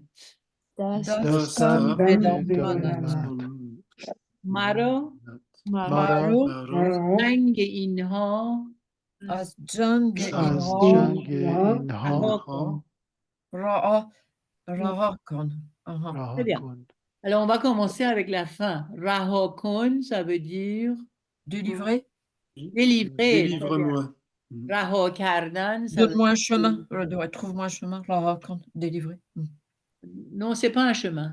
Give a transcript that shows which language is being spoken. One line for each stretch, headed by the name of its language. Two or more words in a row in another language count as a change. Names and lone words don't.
Persian: دستم به به دامنت دامنت مرا مرا مرا رنگ اینها از جنگ از اینها جنگ رها اینها کن. رها کن. Aha.
French: Très
Persian: رها
French: bien.
Persian: کن.
French: Alors, on va commencer avec la fin. Rahokon, ça veut dire Délivrer. délivrer. Délivre-moi.
Persian: رها کردن,
French: ça veut Donne-moi un chemin. Ouais, trouve-moi un chemin.
Persian: رها کن. Délivrer.
French: Non, c'est pas un chemin.